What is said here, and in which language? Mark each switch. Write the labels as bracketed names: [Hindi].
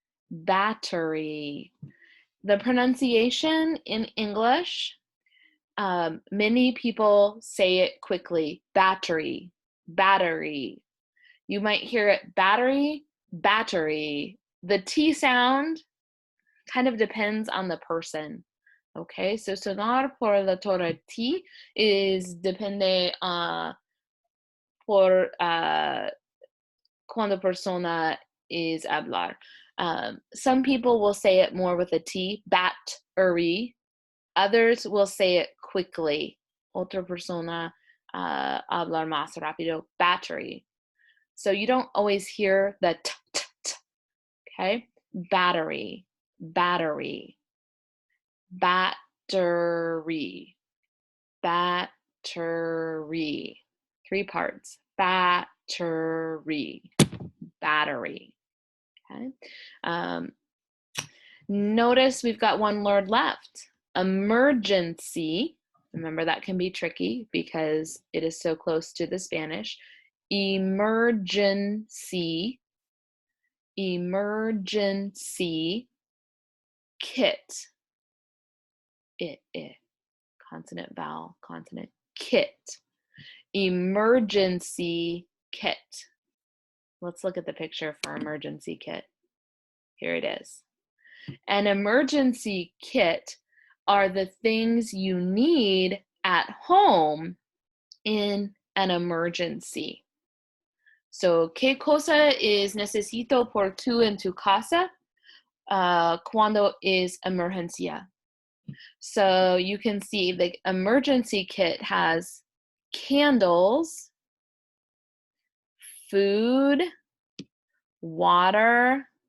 [English] Battery. The pronunciation in English, many people say it quickly, battery, battery. You might hear it battery, battery. The T sound kind of depends on the person. [Spanish] Okay, so sonar por la letra T is depende por cuando persona is hablar. [English] Some people will say it more with a T, battery. Others will say it quickly. [Spanish] Otra persona hablar más rápido, battery. [English] So you don't always hear the t, t, t. Okay, battery, battery, battery, battery. 3 parts, battery, battery. Okay. Notice we've got one word left, emergency. Remember that can be tricky because it is so close to the Spanish. Emergency, emergency kit. It, consonant, vowel, consonant, kit. Emergency kit. Let's look at the picture for emergency kit. Here it is. An emergency kit are the things you need at home in an emergency. [Spanish] So, ¿qué cosa es necesito por tú en tu casa cuando es emergencia? [English] So you can see the emergency kit has candles, food, water,